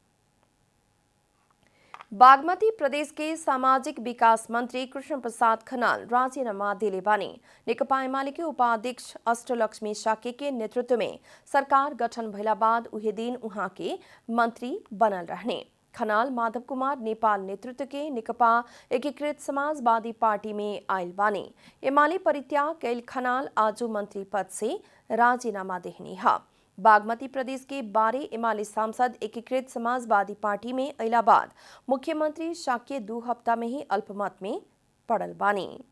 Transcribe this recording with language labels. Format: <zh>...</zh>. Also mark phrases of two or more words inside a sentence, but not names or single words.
<bho>बागमती प्रदेश के सामाजिक विकास मंत्री कृष्ण प्रसाद खनाल राजीनामा दिले बानी। नेकपा एमाले के उपाध्यक्ष अष्टलक्ष्मी साके के नेतृत्व में सरकार गठन भइला बाद उहे दिन उहाँ के मंत्री बनल रहने। खनाल माधव कुमार नेपाल नेतृत्व के नेकपा एकीकृत समाजवादी पार्टी में आयल बानी। एमाले परित्याग कैल खनाल आजू मंत्री पद से राजीनामा देहनी है। बागमती प्रदेश के 12 एमाले सांसद एकीकृत समाजवादी पार्टी में अइला बाद मुख्यमंत्री साके 2 हफ्ता में ही अल्पमत में पड़ल बानी।</bho>